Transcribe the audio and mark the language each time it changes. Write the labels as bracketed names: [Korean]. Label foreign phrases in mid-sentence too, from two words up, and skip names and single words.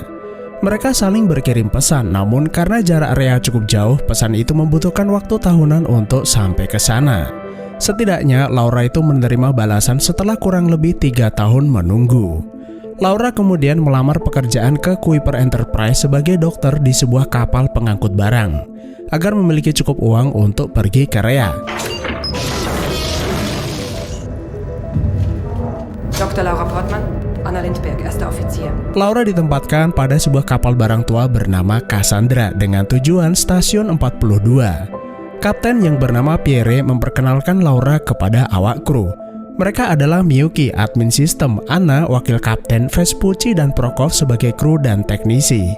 [Indonesian] Mereka saling berkirim pesan, namun karena jarak Rhea cukup jauh, pesan itu membutuhkan waktu tahunan untuk sampai ke sana. Setidaknya Laura itu menerima balasan setelah kurang lebih 3 tahun menunggu. Laura kemudian melamar pekerjaan ke Kuiper Enterprise sebagai dokter di sebuah kapal pengangkut barang, agar memiliki cukup uang untuk pergi ke Rhea. Dr. [German] Laura Portman, Anna Lindberg, Erster Offizier. [Indonesian] Laura ditempatkan pada sebuah kapal barang tua bernama Cassandra dengan tujuan Stasiun 42. Kapten yang bernama Pierre memperkenalkan Laura kepada awak kru. Mereka adalah Miyuki, admin sistem, Anna, wakil kapten, Vespucci dan Prokov sebagai kru dan teknisi.